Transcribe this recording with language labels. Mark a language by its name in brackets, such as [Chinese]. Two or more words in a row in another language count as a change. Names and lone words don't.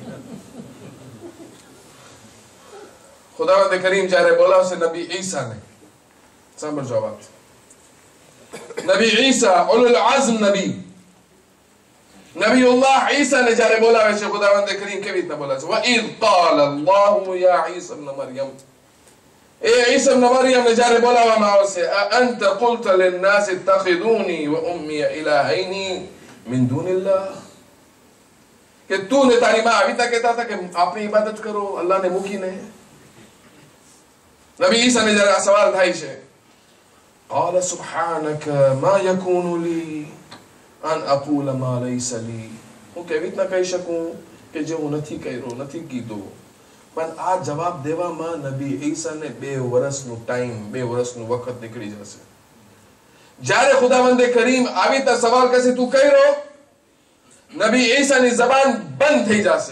[Gujarati] ખુદાવંદ કરીમ જ્યારે બોલાવશે નબી ઈસાને, સાંભળજો વાત. નબી ઈસા [Arabic] أولو العزم [Gujarati] નબીઉલ્લાહ ઈસા ને જ્યારે બોલાવે છે ખુદાવંદ કરીમ કેવી રીતના બોલાવે છે? [Arabic] વઈદ قال الله يا عيسى ابن مريم, [Gujarati] એ ઈસા ઇબ્ન મરિયમ ને જ્યારે બોલાવવામાં આવશે, [Arabic] أنت قلت للناس اتخذوني وأمي إلهين من دون الله, [Gujarati] કે તું ને તારી માં આવી કહેતા હતા કે આપની ઇબાદત કરો અલ્લાહને મૂકીને. નબી ઈસા ને જ્યારે આ સવાલ થાય છે, [Arabic] قال سبحانك ما يكون لي أن أقول ما ليس لي, [Gujarati] હું કેવી રીતના કહી શકું કે જે હું નથી કર્યો, નથી કીધું. પણ આ જવાબ દેવામાં નબી ઈસાને 2 વર્ષનો ટાઈમ, 2 વર્ષનો વખત નીકળી જશે. જ્યારે ખુદાવંદે કરીમ આવી રીતે સવાલ કરશે તું કર્યો, નબી ઈસાની જબાન બંધ થઈ જશે.